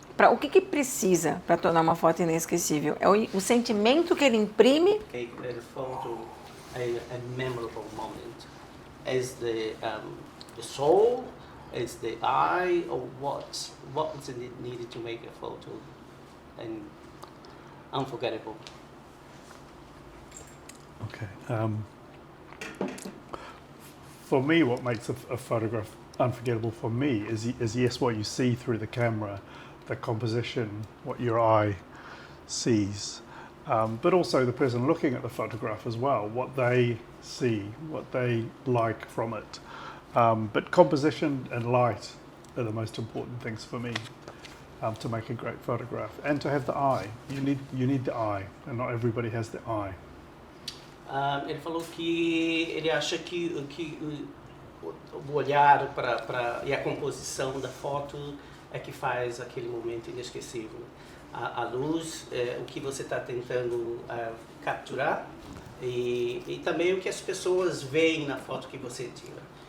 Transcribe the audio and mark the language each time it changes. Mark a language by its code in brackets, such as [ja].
[pt] O que precisa para tornar uma foto inesquecível? É o sentimento que ele imprime. [en] A photo, a memorable moment. Is the soul, is the eye, or what? What is needed to make a photo and unforgettable? Okay. For me, what makes a photograph unforgettable for me is yes, what you see through the camera, the composition, what your eye sees, but also the person looking at the photograph as well, what they see, what they like from it. But composition and light are the most important things for me to make a great photograph, and to have the eye. You need the eye, and not everybody has the eye. [pt] Ele falou que ele acha que o olhar e a composição da foto é que faz aquele momento inesquecível. A luz, o que você está tentando capturar e também o que as pessoas veem na foto que você tira.